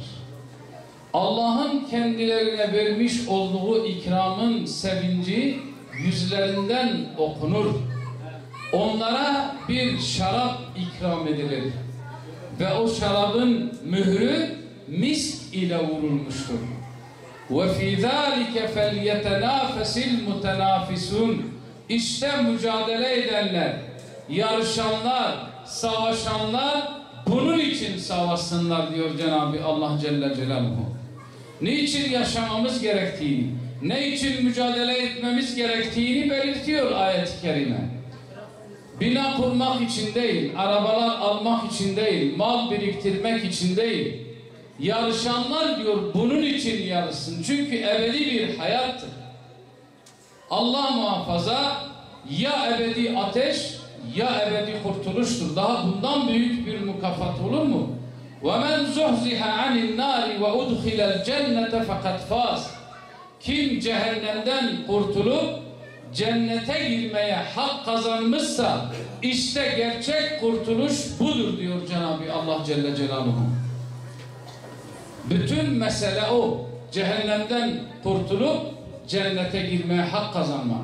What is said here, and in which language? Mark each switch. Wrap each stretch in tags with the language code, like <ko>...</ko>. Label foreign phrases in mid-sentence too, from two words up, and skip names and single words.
<tr>Allah'ın kendilerine vermiş olduğu ikramın sevinci yüzlerinden okunur. Onlara bir şarap ikram edilir. Ve o şarabın mührü misk ile vurulmuştur.</tr> <ar>وَفِي ذَٰلِكَ فَلْيَتَنَافَسِ الْمُتَنَافِسُونَ</ar> <tr>İşte mücadele edenler, yarışanlar, savaşanlar bunun için savaşsınlar diyor Cenab-ı Allah</tr> <ar>جل جلاله.</ar> <tr>Niçin yaşamamız gerektiğini, ne için mücadele etmemiz gerektiğini belirtiyor ayet-i kerime. Bina kurmak için değil, arabalar almak için değil, mal biriktirmek için değil. Yarışanlar diyor bunun için yarışsın. Çünkü ebedi bir hayattır. Allah muhafaza ya ebedi ateş ya ebedi kurtuluştur. Daha bundan büyük bir mükafat olur mu?</tr> <ar>وَمَنْ زُحْزِهَ عَنِ النَّارِ وَاُدْخِلَ الْجَنَّةَ فَقَدْ فَازَ</ar> <tr>Kim cehennemden kurtulup cennete girmeye hak kazanmışsa işte gerçek kurtuluş budur diyor Cenab-ı Allah</tr> <ar>جل جلاله.</ar> <tr>Bütün mesele o. Cehennemden kurtulup cennete girmeye hak kazanmak.</tr>